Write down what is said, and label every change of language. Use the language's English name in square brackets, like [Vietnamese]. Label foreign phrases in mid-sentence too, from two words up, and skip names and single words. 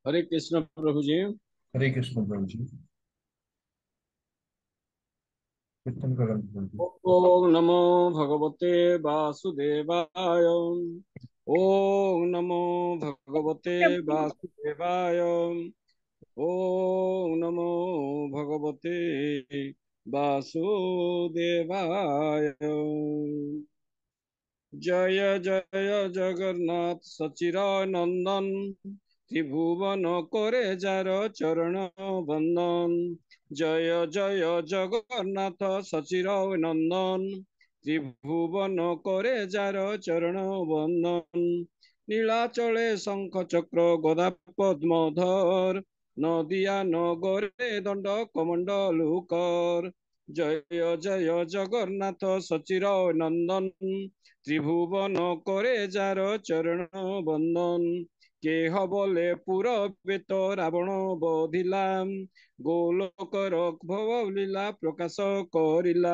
[Hindi] कृष्ण प्रभु जी। हरे कृष्ण प्रभु जी। कीर्तन करें प्रभु जी। [Sanskrit] ओम नमो भगवते वासुदेवाय। ओम नमो भगवते वासुदेवाय। ओम नमो भगवते वासुदेवाय। [Bangla] জয় জয় জগন্নাথ শচিরানন্দন ত্রিভুবন করে যার চরণ বন্দন। জয় জয় জগন্নাথ শচিরানন্দন ত্রিভুবন করে যার চরণ বন্দন। নীলাচলে শঙ্খ চক্র গদা পদ্মধর নদিয়া নগরে দণ্ড কমণ্ডলুকর। জয় জয় জগন্নাথ শচিরানন্দন ত্রিভুবন করে যার চরণ বন্দন। কেহ বোলে পুরবিত রাবণ বধিলা গোলোকর ভবলীলা প্রকাশ করিলা।